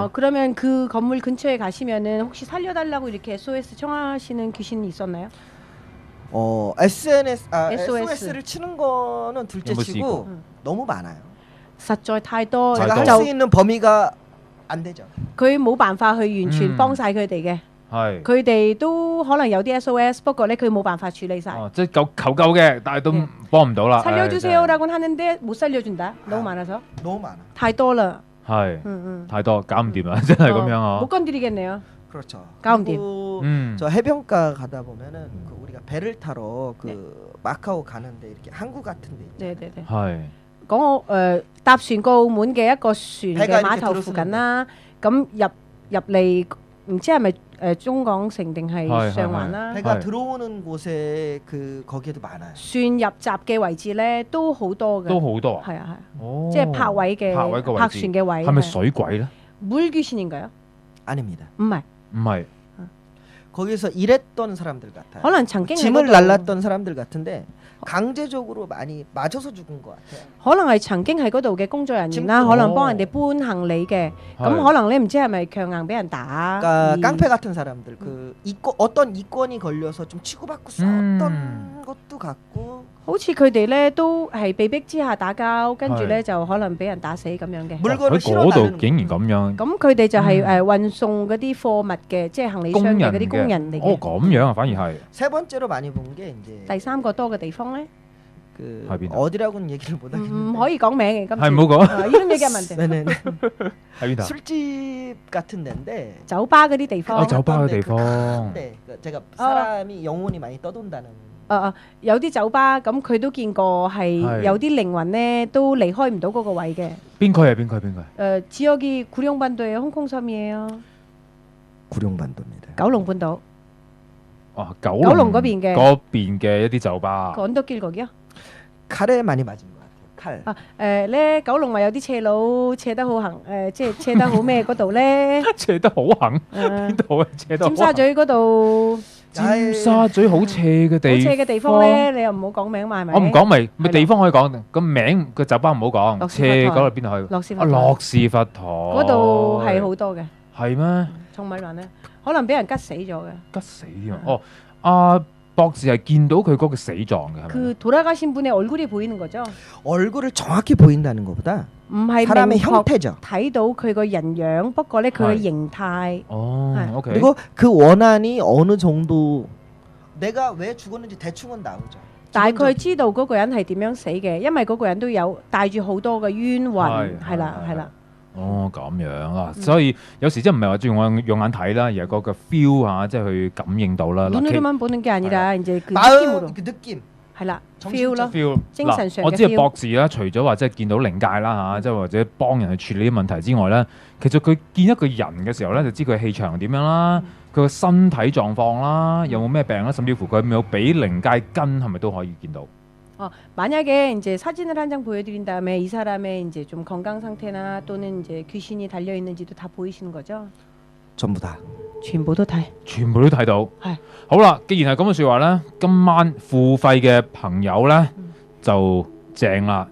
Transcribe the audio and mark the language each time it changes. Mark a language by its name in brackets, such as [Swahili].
[Korean] 그러면 그 건물 근처에 가시면은 혹시 살려달라고 이렇게 SOS 청하시는 귀신이 있었나요? SOS를 치는 거는 둘째치고 너무 많아요. [Cantonese] 實在太多 [Korean] 제가 할 수 있는 범위가 안 되죠. [Cantonese] 佢冇辦法去完全幫晒佢哋嘅。佢哋都可能有啲 SOS， 不過咧佢冇辦法處理晒。即係求救嘅，但係都幫唔到啦。 [Korean] 살려주세요라고 하는데 못 살려준다. 너무 많아서. 너무 많아. [Cantonese] 太多啦。係，太多，搞唔掂啦，真係咁樣啊。 [Korean] 못 건드리겠네요. 그렇죠. 가운데. 저 해변가 가다 보면은 그 우리가 배를 타러 그 마카오 가는데 이렇게 항구 같은 데 있잖아요. 네네네. [Cantonese] 係。講搭船過澳門嘅一個船嘅碼頭附近啦，咁入嚟唔知係咪中港城定係上環啦？ [Korean] 배가 들어오는 곳에 그 거기에도 많아요. [Cantonese] 船入閘嘅位置咧都好多嘅。都好多啊。係啊係。即係泊位嘅泊船嘅位。係咪水鬼咧？ [Korean] 물귀신인가요? 아닙니다. [Cantonese] 唔係。唔係。 [Korean] 거기서 일했던 사람들 같아요. [Cantonese] 可能曾經 [Korean] 짐을 날랐던 사람들 같은데 강제적으로 많이 맞아서 죽은 것 같아요. [Cantonese] 可能係曾經喺嗰度嘅工作人員啦，可能幫人哋搬行李嘅，咁可能你唔知係咪強硬俾人打。 [Korean] 그러니까 깡패 같은 사람들 그 어떤 이권이 걸려서 좀 치고받고 싸웠던 것도 같고. [Cantonese] 好似佢哋咧都係被逼之下打交，跟住咧就可能俾人打死咁樣嘅。喺嗰度竟然咁樣。咁佢哋就係運送嗰啲貨物嘅，即係行李箱嘅嗰啲工人嚟嘅。哦，咁樣啊，反而係。 [Korean] 세 번째로 많이 본 게 이제 [Cantonese] 第三個多嘅地方咧， [Korean] 그 어디라고는 얘기를 못 하겠는데 [Cantonese] 唔可以講名嘅，今次係唔好講。 [Korean] 이름 얘기하면 안 돼. 네네. [Cantonese] 喺邊度？ [Korean] 술집 같은 데인데 [Cantonese] 酒吧嗰啲地方。酒吧嘅地方。 [Korean] 네, 제가 사람이 영혼이 많이 떠돈다는. [Cantonese] 有啲酒吧咁佢都見過係有啲靈魂咧都離開唔到嗰個位嘅。邊區啊？邊區？ [Korean] 지역이 구룡반도예요. 홍콩 섬이에요. 구룡반도입니다. [Cantonese] 九龍半島。九龍嗰邊嘅一啲酒吧。 [Korean] 언덕길 거기요? 칼에 많이 맞은 것 같아요. 칼. [Cantonese] 咧九龍話有啲斜佬斜得好行，即係斜得好咩嗰度咧？斜得好行？邊度啊？斜得好行？尖沙咀嗰度。尖沙咀好斜嘅地方，好斜嘅地方咧，你又唔好講名嘛，係咪？我唔講咪地方可以講，個名個酒吧唔好講。斜嗰度邊度去？樂士佛台嗰度係好多嘅。係咩？重米環咧，可能俾人吉死咗嘅。吉死添啊！哦，阿博士係見到佢嗰個死狀嘅，係咪？ [Korean] 그 돌아가신 분의 얼굴이 보이는 거죠. 얼굴을 정확히 보인다는 것보다 [Cantonese] 唔係 [Korean] 사람의 [Cantonese] 明確 [Korean] 형태죠. [Cantonese] 睇到佢個人樣，不過咧佢嘅係形態。哦係 [English] ，OK。 [Korean] 그리고 그 원한이 어느 정도 내가 왜 죽었는지 대충은 나오죠. [Cantonese] 大概知道嗰個人係點樣死嘅，因為嗰個人都有帶住好多嘅冤魂，係啦係啦。哦，咁樣啊，所以有時真係唔係話用眼睇啦，而係嗰個 feel 嚇，即係去感應到啦。 [Korean] 눈으로만 보는 게 아니라 이제 그 마음 느낌으로. 그 느낌. [Cantonese] 係啦 ，feel 咯。 [English] feel [Cantonese] 精神上嘅嗱，我知 [English] feel [Cantonese] 博士啦，除咗話即係見到靈界啦嚇，即係或者幫人去處理啲問題之外咧，其實佢見一個人嘅時候咧，就知佢氣場點樣啦，佢個身體狀況啦，有冇咩病啦，甚至乎佢有冇俾靈界跟，係咪都可以見到？ [Korean] 만약에 이제 사진을 한 장 보여드린 다음에 이 사람의 이제 좀 건강 상태나 또는 이제 귀신이 달려 있는지도 다 보이시는 거죠? 전부 다. [Cantonese] 全部都睇。全部都睇到。係。好啦，既然係咁嘅説話咧，今晚付費嘅朋友咧就正啦。